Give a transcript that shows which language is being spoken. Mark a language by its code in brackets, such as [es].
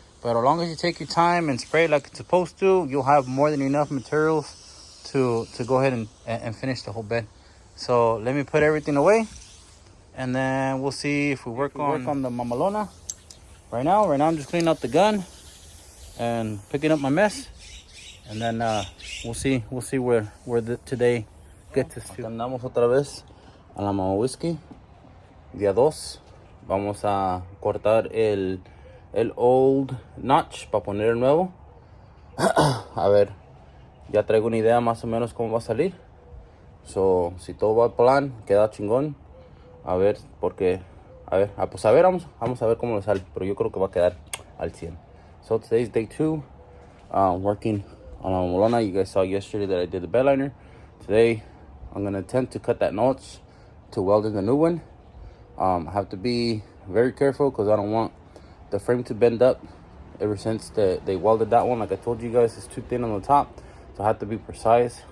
[en] But as long as you take your time and spray it like it's supposed to, you'll have more than enough materials to go ahead and finish the whole bed. So let me put everything away, and then we'll see if we work on the mamalona. Right now I'm just cleaning up the gun and picking up my mess, and then we'll see where today gets us to. [es] Andamos otra vez a la Mama Whiskey. Día 2. Vamos a cortar el old notch para poner el nuevo. A ver, ya traigo una idea más o menos cómo va a salir. So, si todo va al plan, queda chingón. A ver, porque pues a ver, vamos a ver cómo le sale, pero yo creo que va a quedar al 100. [en] So today's day 2, working on a Molona. You guys saw yesterday that I did the bed liner. Today I'm gonna attempt to cut that notch to weld in the new one. I have to be very careful because I don't want the frame to bend up. Ever since they welded that one, like I told you guys, it's too thin on the top, so I have to be precise.